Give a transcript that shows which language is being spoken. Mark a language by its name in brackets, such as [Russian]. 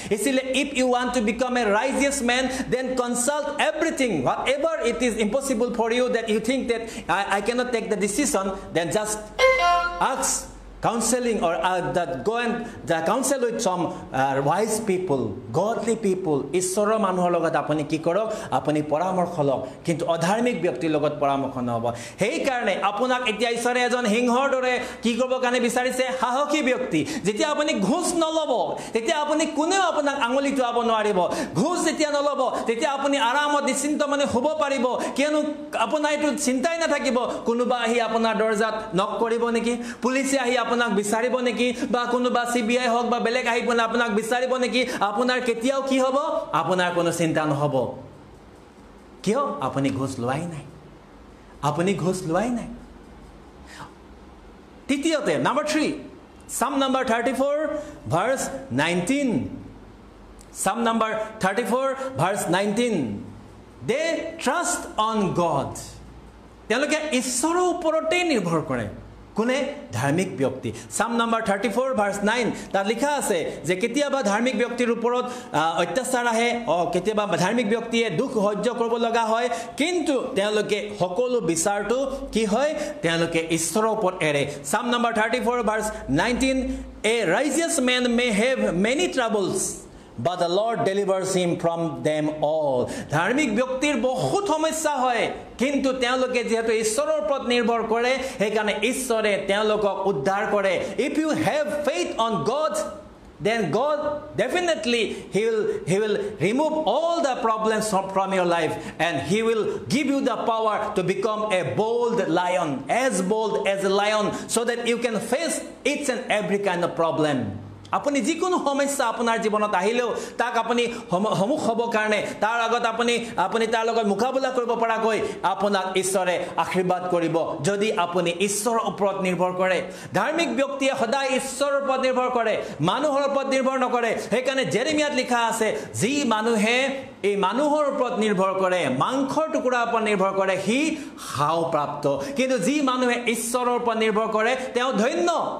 [Hindi] इसीलिए [English] If you want to become a righteous man, then consult everything, whatever it is impossible for you, that you think that I can not take the decision, then just ask counseling or go and counsel with some wise people, godly people. [Assamese] ঈশ্বৰৰ মানুহৰ লগত আপুনি কি কৰক, আপুনি পৰামৰ্শ লওক, কিন্তু অধাৰ্মিক ব্যক্তিৰ লগত পৰামৰ্শ নহব। সেই কাৰণে আপোনাক এতিয়া ঈশ্বৰে এজন সিংহৰ দৰে কি কৰিব কাৰণে বিচাৰিছে, সাহসী ব্যক্তি। যেতিয়া আপুনি ঘুষ নলব, তেতিয়া আপুনি কোনেও আপোনাক আঙুলি টোৱাব নোৱাৰিব। ঘুষ যেতিয়া নলব, তেতিয়া আপুনি আৰামত নিশ্চিন্ত মানে শুব পাৰিব, কিয়নো আপোনাৰ এইটো চিন্তাই নাথাকিব কোনোবা আহি আপোনাৰ দৰজাত নক কৰিব নেকি, পুলিচে আহি আপোনাক বিচাৰিব নেকি, বা কোনোবা CBI হওক বা বেলেগ আহি আপোনাক বিচাৰিব নেকি। আপোনাৰ কেতিয়াও কি হ'ব, আপোনাৰ কোনো চিন্তা নহব। কিয়? আপুনি ঘুষ লোৱাই নাই, আপুনি ঘুষ লোৱাই নাই। তৃতীয়তে number 3, [English] Psalm number 34 verse 19, Psalm number 34 verse 19, they trust on God. [Assamese] তেওঁলোকে ঈশ্বৰৰ ওপৰতে নিৰ্ভৰ কৰে। কোনে? ধাৰ্মিক ব্যক্তি। Psalm number 34 verse 9 তাত লিখা আছে যে কেতিয়াবা ধাৰ্মিক ব্যক্তিৰ ওপৰত অত্যাচাৰ আহে, কেতিয়াবা ধাৰ্মিক ব্যক্তিয়ে দুখ সহ্য কৰিব লগা হয়, কিন্তু তেওঁলোকে সকলো বিচাৰটো কি হয়, তেওঁলোকে ঈশ্বৰৰ ওপৰত এৰে। [English] Psalm number 34 verse 19, a righteous man may have many troubles, but the Lord delivers him from them all. [Assamese] ধাৰ্মিক ব্যক্তিৰ বহুত সমস্যা হয়, কিন্তু তেওঁলোকে যেহেতু ঈশ্বৰৰ ওপৰত নিৰ্ভৰ কৰে, সেইকাৰণে ঈশ্বৰে তেওঁলোকক উদ্ধাৰ কৰে। [English] If you have faith on God, then God definitely he will remove all the problems from your life, and he will give you the power to become a bold lion, as bold as a lion, so that you can face each and every kind of problem. [Assamese] আপুনি যিকোনো সমস্যা আপোনাৰ জীৱনত আহিলেও তাক আপুনি সমুখ হ'বৰ কাৰণে তাৰ আগত আপুনি তাৰ লগত মোকাবিলা কৰিব পৰাকৈ আপোনাক ঈশ্বৰে আশীৰ্বাদ কৰিব যদি আপুনি ঈশ্বৰৰ ওপৰত নিৰ্ভৰ কৰে ধাৰ্মিক ব্যক্তিয়ে সদায় ঈশ্বৰৰ ওপৰত নিৰ্ভৰ কৰে মানুহৰ ওপৰত নিৰ্ভৰ নকৰে সেইকাৰণে জেৰেমিয়াত লিখা আছে যি মানুহে এই মানুহৰ ওপৰত নিৰ্ভৰ কৰে মাংসৰ টুকুৰাৰ ওপৰত নিৰ্ভৰ কৰে সি হাওপ্ৰাপ্ত কিন্তু যি মানুহে ঈশ্বৰৰ ওপৰত নিৰ্ভৰ কৰে তেওঁ ধন্য